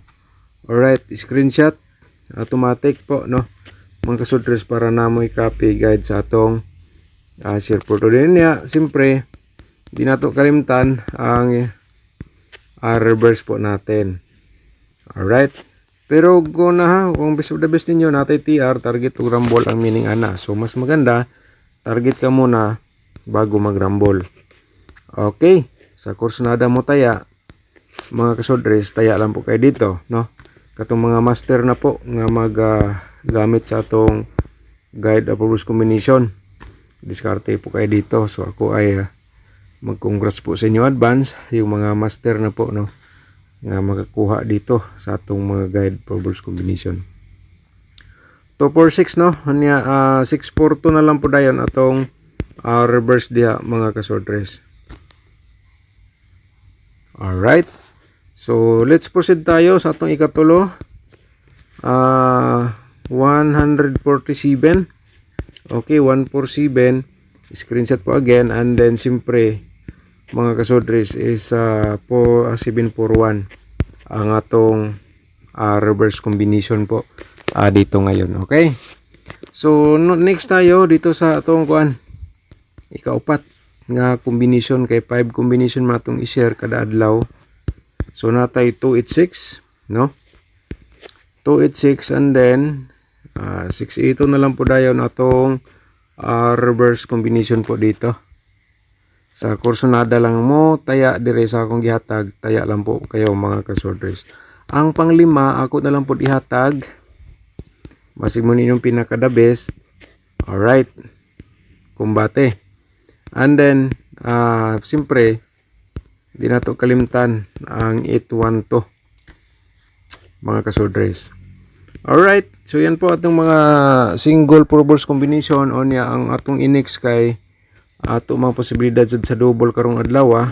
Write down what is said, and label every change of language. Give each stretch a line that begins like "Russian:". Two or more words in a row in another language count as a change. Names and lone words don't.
Cebuano: Alright, screenshot automatic po no mga kasudres para namoy
English: copy guide
Cebuano: sa atong share po today niya. Siyempre di nato kalimtan ang reverse po natin. Alright. Pero kung kung
English: best of the best
Cebuano: ninyo natay TR, target o rumble ang meaning ana.
Filipino: So mas maganda target ka muna bago mag-rumble.
English: Okay.
Filipino: Sa kursunada mo taya mga kasodres, taya lang po kayo dito no.
Cebuano: Katong mga master na po nga gamit sa atong
English: guide probables combination,
Cebuano: diskarte po kayo dito. So ako ay mag-congrats po sa inyo advance yung mga master na po no nga makakuha dito sa atong mga
English: guide probables combination.
Cebuano: 246 no, nya 642 na lang po dayon atong reverse diha mga kasordres.
English: Alright, so let's proceed
Cebuano: tayo sa atong ikatulo.
English: 147. Okay, 147.
Cebuano: Screenshot po again, and then simpre mga kasodres is 741 ang atong
English: reverse combination
Cebuano: po dito ngayon. Okay, so next tayo dito sa atong kuan ikaupat nga combination, kay 5 combination matong i-share kada adlaw. So natay 286 no, 286, and then 682 na lang po dayon atong
English: reverse combination
Cebuano: po dito. Sa kursonada lang mo taya dire sa akong gihatag,
Filipino: taya lang po kayo
Cebuano: mga kasorders. Ang panglima ako na lang po ihatag, basig mo ninyong pinaka
English: the best.
Cebuano: Alright, kumbate. And then siyempre di na to kalimtan ang 812 mga kasorders. Alright, so yan po atong mga
English: single purpose combination
Cebuano: o niya ang atong inex kay ato mga posibilidad sa double karong adlaw.